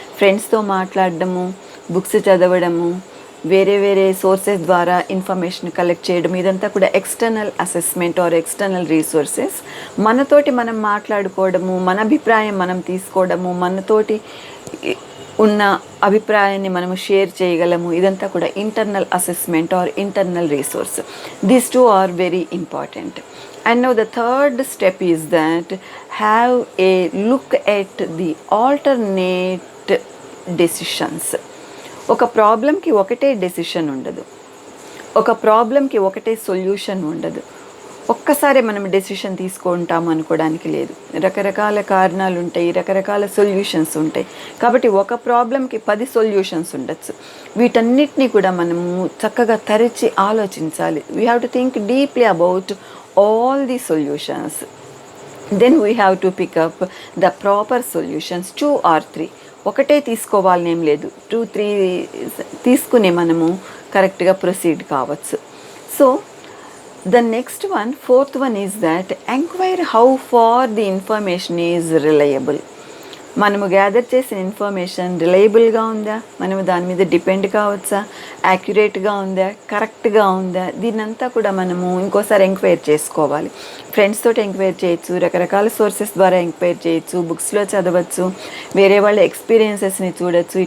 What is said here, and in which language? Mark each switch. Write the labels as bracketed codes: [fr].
[te] ఫ్రెండ్స్తో మాట్లాడడము, బుక్స్ చదవడము, వేరే వేరే సోర్సెస్ ద్వారా ఇన్ఫర్మేషన్ కలెక్ట్ చేయడం, ఇదంతా కూడా external assessment are external resources. మనతోటి మనం మాట్లాడుకోవడము, మన అభిప్రాయం మనం తీసుకోవడము, మనతోటి ఉన్న అభిప్రాయాన్ని మనము షేర్ చేయగలము, ఇదంతా కూడా internal assessment are internal resource. [en] These two are very important. And now the third step is that have a look at the alternate decisions. [te] ఒక ప్రాబ్లంకి ఒకటే డెసిషన్ ఉండదు, ఒక ప్రాబ్లంకి ఒకటే సొల్యూషన్ ఉండదు. ఒక్కసారి మనం డెసిషన్ తీసుకుంటాము అనుకోవడానికి లేదు. రకరకాల కారణాలు ఉంటాయి, రకరకాల సొల్యూషన్స్ ఉంటాయి. కాబట్టి ఒక ప్రాబ్లంకి 10 సొల్యూషన్స్ ఉండొచ్చు. వీటన్నిటినీ కూడా మనము చక్కగా తరిచి ఆలోచించాలి. [en] We have to think deeply about all the solutions. Then we have to pick up the proper solutions, 2 or 3. [te] ఒకటే తీసుకోవాలని ఏం లేదు, 2-3 తీసుకుని మనము కరెక్ట్గా ప్రొసీడ్ కావచ్చు. [en] So the next one, fourth one is that enquire how far the information is reliable. [te] మనము gather చేసిన ఇన్ఫర్మేషన్ రిలయబుల్గా ఉందా, మనము దాని మీద డిపెండ్ కావచ్చా, యాక్యురేట్గా ఉందా, కరెక్ట్గా ఉందా, దీన్నంతా కూడా మనము ఇంకోసారి ఎంక్వైర్ చేసుకోవాలి. ఫ్రెండ్స్ తోటి ఎంక్వైర్ చేయొచ్చు, రకరకాల సోర్సెస్ ద్వారా ఎంక్వైర్ చేయొచ్చు, బుక్స్లో చదవచ్చు, వేరే వాళ్ళ ఎక్స్పీరియన్సెస్ని చూడొచ్చు.